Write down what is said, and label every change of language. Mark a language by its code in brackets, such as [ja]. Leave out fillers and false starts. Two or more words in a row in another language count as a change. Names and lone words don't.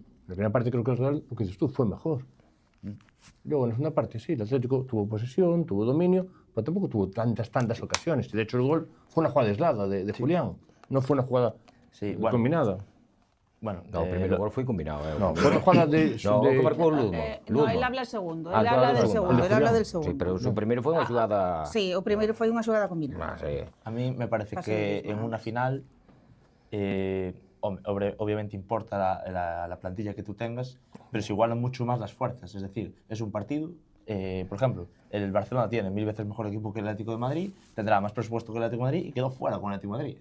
[es] La primera parte creo que el Real, lo que dices tú, fue mejor. Luego, en la segunda parte, sí, el Atlético tuvo posesión, tuvo dominio, pero tampoco tuvo tantas ocasiones. De hecho, el gol fue una jugada aislada de Julián, no fue una jugada combinada. Bueno, No, el primer gol [gl] foi combinado. [es] No, fue una jugada de... [gl] No, o que marcou Ludmo. [es] No, él habla segundo, Ah, él habla del segundo, Ah, él habla del segundo. [gl] Sí, pero o primeiro foi unha xogada... Sí, o primeiro foi unha xogada combinada. Sí. [es] a mí me parece que en una final, obviamente importa la plantilla que tú tengas, pero se igualan mucho más las fuerzas. Es decir, es un partido, por ejemplo, el Barcelona tiene 1000 veces mejor equipo que el Atlético de Madrid, tendrá más presupuesto que el Atlético de Madrid y quedó fuera con el Atlético de Madrid.